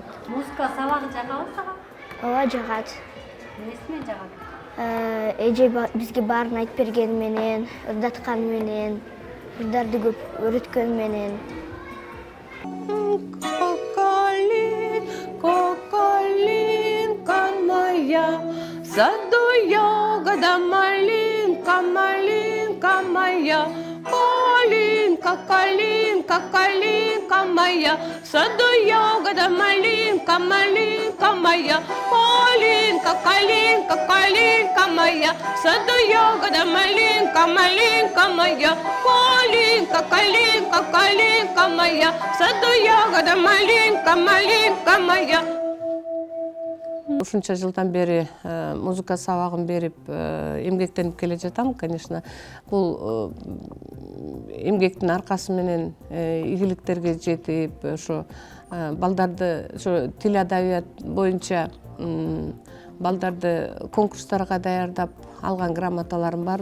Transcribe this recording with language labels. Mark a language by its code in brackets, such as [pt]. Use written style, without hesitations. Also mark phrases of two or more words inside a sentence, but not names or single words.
[ky] Музыка сабагы жагабы сага? Ооба, жагат. Эмнеси менен жагат? Эже бизге баарын айтып бергени менен, ырдатканы менен, ырдарды көп үйрөткөнү менен. [ru] Коколин, коколинка моя, в саду ягода малинка, малинка моя. Калинка, калинка, калинка моя. В саду ягода малинка, малинка моя. Калинка, калинка, калинка моя. В саду ягода малинка, малинка моя. Калинка, калинка, калинка моя. В саду ягода малинка, малинка моя. [ky] Ушунча жылдан бери музыка сабагын берип эмгектенип келе жатам. Конечно, бул эмгектин аркасы менен ийгиликтерге жетип, ошо балдарды ошо тил адабият боюнча балдарды конкурстарга даярдап алган грамоталарым бар.